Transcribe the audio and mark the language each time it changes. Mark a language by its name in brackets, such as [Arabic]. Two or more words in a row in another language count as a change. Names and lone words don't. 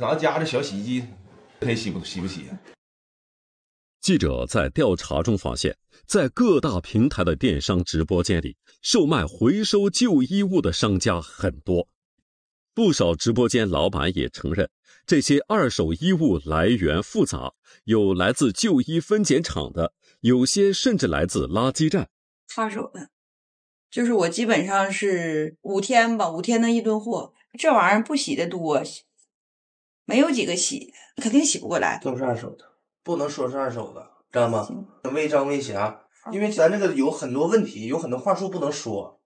[Chinese] 咱家這小洗衣機，誰洗不洗呀？記者在調查中發現，在各大平台的電商直播間裡，售賣回收舊衣物的商家很多。不少直播間老闆也承認，這些二手衣物來源複雜，有來自舊衣分揀廠的， 有些甚至來自垃圾站。踏手的，就是我基本上是5天吧，5天能一吨货。这玩意儿不洗的多，没有几个洗，肯定洗不过来。都是二手的，不能说是二手的，知道吗？违章违瑕，因为咱这个有很多问题，有很多话术不能说。